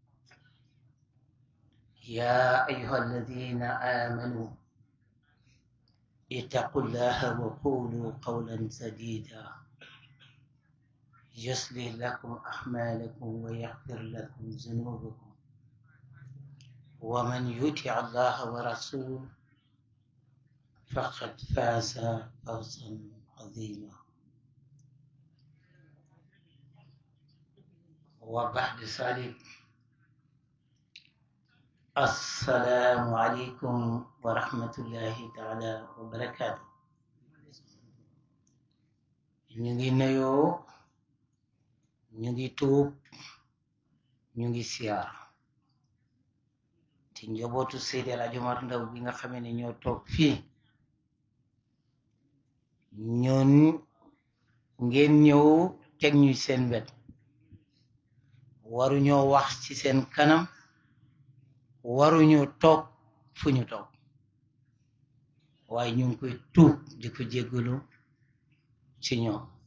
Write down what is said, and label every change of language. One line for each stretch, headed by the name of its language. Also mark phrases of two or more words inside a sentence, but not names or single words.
Arabic: يا أيها الذين آمنوا اتقوا الله وقولوا قولا سديدا يصلح لكم أعمالكم ويغفر لكم ذنوبكم ومن يطع الله ورسوله فقد فاز فوزا عظيما. وبعد ذلك السلام عليكم ورحمة الله تعالى وبركاته.
Wolof: ñu ngi nuyoo, ñu ngi tuub, ñu ngi siyaar ci njabootu Seydi El Hadji Omar Ndaw bi nga xamee ne ñoo toog fii. ñun ngeen ñëw teg ñu seen wet waruñoo wax ci seen kanam waruñu toog fu ñu toog waaye ñu ngi koy tuub di ko jéggalu ci ñoom